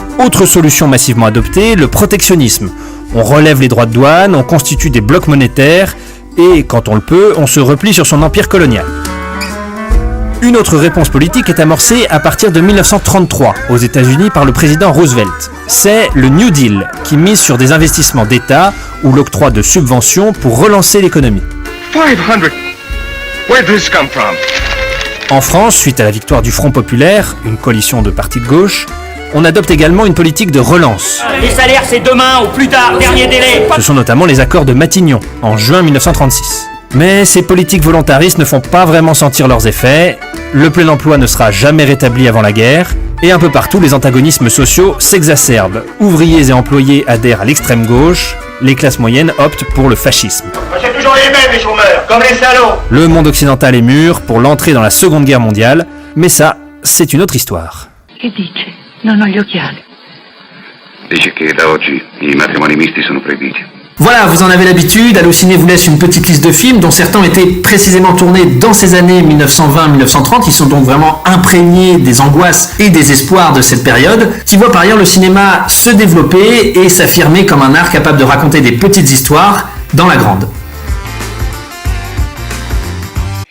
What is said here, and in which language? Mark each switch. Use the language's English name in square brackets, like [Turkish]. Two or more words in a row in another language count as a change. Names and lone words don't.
[French] Autre solution massivement adoptée, le protectionnisme. On relève les droits de douane, on constitue des blocs monétaires et, quand on le peut, on se replie sur son empire colonial. Une autre réponse politique est amorcée à partir de 1933 aux États-Unis par le président Roosevelt. C'est le New Deal qui mise sur des investissements d'État ou l'octroi de subventions pour relancer l'économie. 500. [English] Where did this come from? [French] En France, suite à la victoire du Front Populaire, une coalition de partis de gauche, on adopte également une politique de relance. Les salaires, c'est demain ou plus tard, dernier délai. Ce sont notamment les accords de Matignon, en juin 1936. Mais ces politiques volontaristes ne font pas vraiment sentir leurs effets, le plein emploi ne sera jamais rétabli avant la guerre, et un peu partout les antagonismes sociaux s'exacerbent. Ouvriers et employés adhèrent à l'extrême gauche, les classes moyennes optent pour le fascisme. C'est toujours les mêmes, les chômeurs, comme les salauds. Le monde occidental est mûr pour l'entrée dans la Seconde Guerre mondiale, mais ça, c'est une autre histoire. [Italian] Che dice? Non ho gli occhiali. Dice che da oggi i matrimoni misti sono proibiti. [French] Voilà, vous en avez l'habitude, Allociné vous laisse une petite liste de films dont certains ont été précisément tournés dans ces années 1920-1930. Ils sont donc vraiment imprégnés des angoisses et des espoirs de cette période, qui voit par ailleurs le cinéma se développer et s'affirmer comme un art capable de raconter des petites histoires dans la grande.